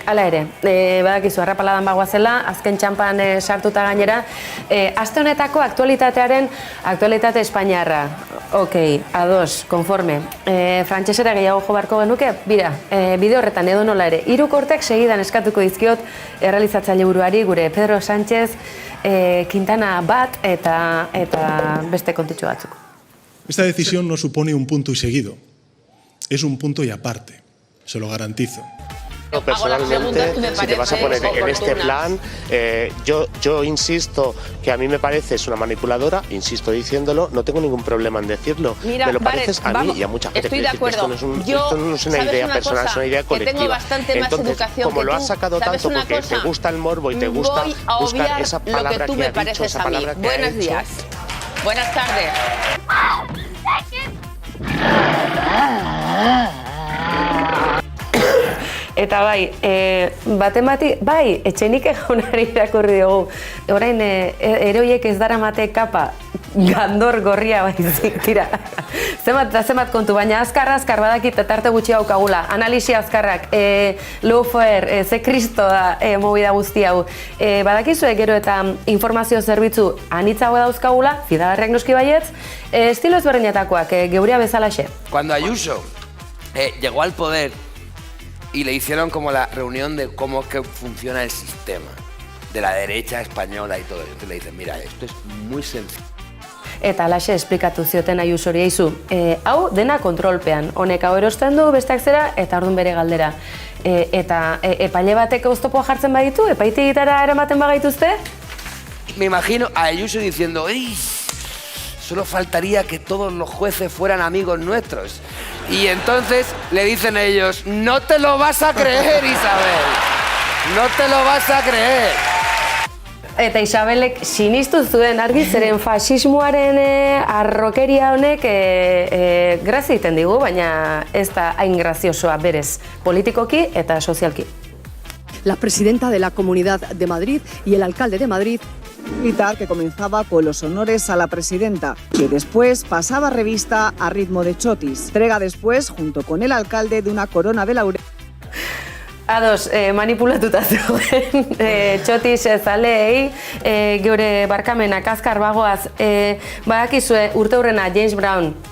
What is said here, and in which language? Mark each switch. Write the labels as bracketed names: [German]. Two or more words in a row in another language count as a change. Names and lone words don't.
[Basque] Hala ere, badakizu, harrapaladan bagoazela, azken txampan sartuta gainera, aste honetako aktualitate espainiarra. Ok, ados, konforme. Frantsesera gehiago jo beharko genuke, bira, bide horretan edo nola ere, hirukortek segidan eskatuko dizkiot errealizatzaile buruari gure Pedro Sánchez, Quintana bat eta beste kontutxo batzuk. [Spanish] Esta decisión no supone un punto y seguido, es un punto y aparte, se lo garantizo. Personalmente, si te vas a poner en este plan, yo insisto que a mí me pareces una manipuladora, insisto diciéndolo, no tengo ningún problema en decirlo. Mira, me lo pareces a mí y a mucha gente. Estoy de acuerdo. Esto no es una idea personal, es una idea colectiva. Que tengo bastante más educación como que lo tú, has sacado tanto porque te gusta el morbo y te gusta buscar esa palabra que ha dicho, esa palabra que ha hecho. Buenos días. Buenas tardes. [Basque] Eta bai, bai, Etxenike jaunari irakurri dugu. Orain, eroiek ez daramate kapa, gandor gorria baizik, tira. Zemat kontu, baina azkar badakit tarte gutxi haukagula. Analisi azkarrak, lawfare, ze kristo da movida guzti hau. Badakizue gero eta informazio zerbitzu anitzago dauzkagula, fidagarriak noski baietz, estilo ezberdinetakoak, geurea bezalaxe. [Spanish] Cuando Ayuso llegó al poder y le hicieron como la reunión de cómo es que funciona el sistema de la derecha española y todo, entonces le dicen, mira, esto es muy sencillo. [Basque] Eta alaxe esplikatu zioten Ayusori eizu. Hau dena kontrolpean, honek hau erosten du, besteak zera, eta orduan bere galdera. Eta epaile batek oztopoa jartzen baditu, epaitegitara eramaten bagaituzte? [Spanish] Me imagino a Ayuso diciendo, ¡ey! Solo faltaría que todos los jueces fueran amigos nuestros. Y entonces le dicen ellos, no te lo vas a creer, Isabel. No te lo vas a creer. [Basque] Eta Isabelek sinistu zuen argi zeren fasismoaren arrokeria honek grazia egiten digu, baina ez da hain graziosoa berez, politikoki eta sozialki. [Spanish] La presidenta de la Comunidad de Madrid y el alcalde de Madrid militar que comenzaba con los honores a la presidenta, que después pasaba revista a ritmo de chotis. Entrega después, junto con el alcalde, de una corona de laurel. [Basque] Ados, manipulatuta zegoen txotis zaleei, geure barkamenak azkar bagoaz, badakizue urteurrena James Brown.